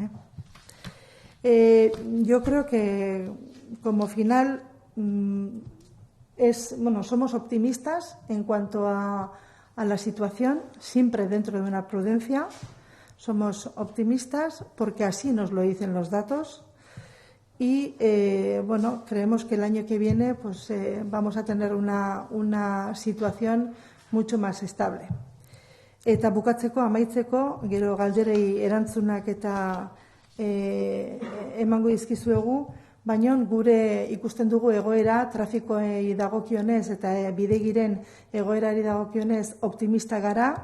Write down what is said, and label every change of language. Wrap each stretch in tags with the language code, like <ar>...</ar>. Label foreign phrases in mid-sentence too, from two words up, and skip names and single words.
<es>Yo creo que como final somos optimistas en cuanto a la situación, siempre dentro de una prudencia. Somos optimistas porque así nos lo dicen los datos. Y creemos que el año que viene vamos a tener una situación mucho más estable.</es> <eu>Eta bukatzeko, amaitzeko, gero galderei erantzunak eta emango dizkizuegu, baina gure ikusten dugu egoera trafikoei dagokionez eta bidegiren egoerari dagokionez optimista gara.</eu>